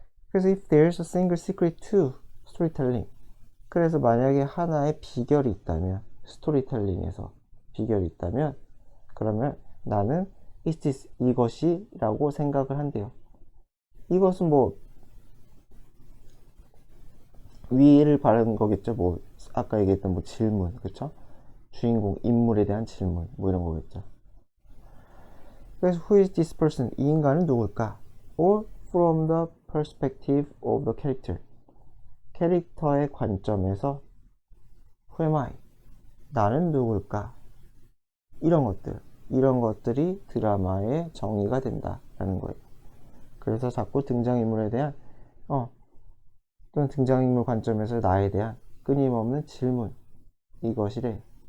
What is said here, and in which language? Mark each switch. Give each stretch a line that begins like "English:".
Korean: 그래서
English: if there's a single secret to storytelling,
Korean: 그래서 만약에 하나의 비결이 있다면, 스토리텔링에서 비결이 있다면, 그러면 나는
English: is this,
Korean: 이것이 라고 생각을 한대요. 이것은 뭐 위를 바라는 거겠죠. 뭐 아까 얘기했던 뭐 질문, 그렇죠? 주인공 인물에 대한 질문, 뭐 이런 거겠죠. 그래서
English: who is this person?
Korean: 이 인간은 누굴까?
English: Or from the perspective of the character.
Korean: 캐릭터의 관점에서
English: who am I?
Korean: 나는 누굴까? 이런 것들이 드라마의 정의가 된다라는 거예요. 그래서 자꾸 등장인물에 대한 또는 등장인물 관점에서 나에 대한 끊임없는 질문, 이것이래.